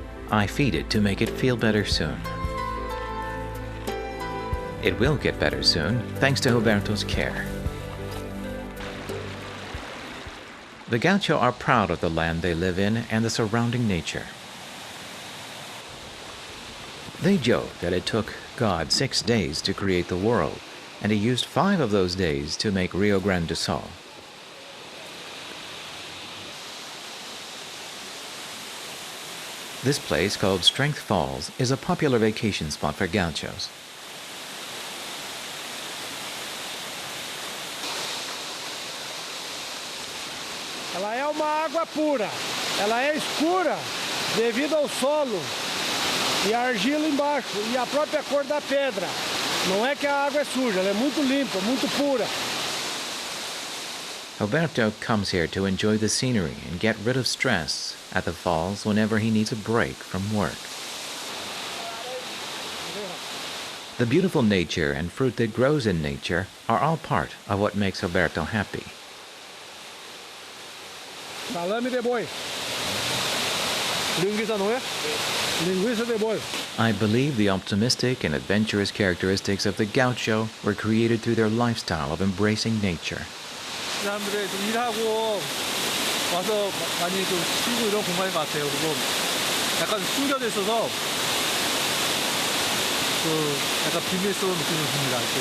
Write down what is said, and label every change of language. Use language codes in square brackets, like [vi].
[en] I feed it to make it feel better soon. It will get better soon, thanks to Roberto's care. The Gaucho are proud of the land they live in and the surrounding nature. They joke that it took God 6 days to create the world, and he used 5 of those days to make Rio Grande do Sol. This place, called Strength Falls, is a popular vacation spot for Gauchos. [pt] Ela é uma água pura. Ela é escura devido ao solo e a argila embaixo e a própria cor da pedra. Não é que a água é suja, ela é muito limpa, muito pura. [en] Roberto comes here to enjoy the scenery and get rid of stress at the falls whenever he needs a break from work. The beautiful nature and fruit that grows in nature are all part of what makes Roberto happy. [pt] Salame de boi. Linguiça não é? Linguiça de boi. [en] I believe the optimistic and adventurous characteristics of the Gaucho were created through their lifestyle of embracing nature. [ko] 사람들이 좀 일하고 와서 많이 좀 쉬고 이런 공간인 것 같아요. 그리고 약간 숨겨져 있어서 약간 비밀스러운 느낌이 듭니다.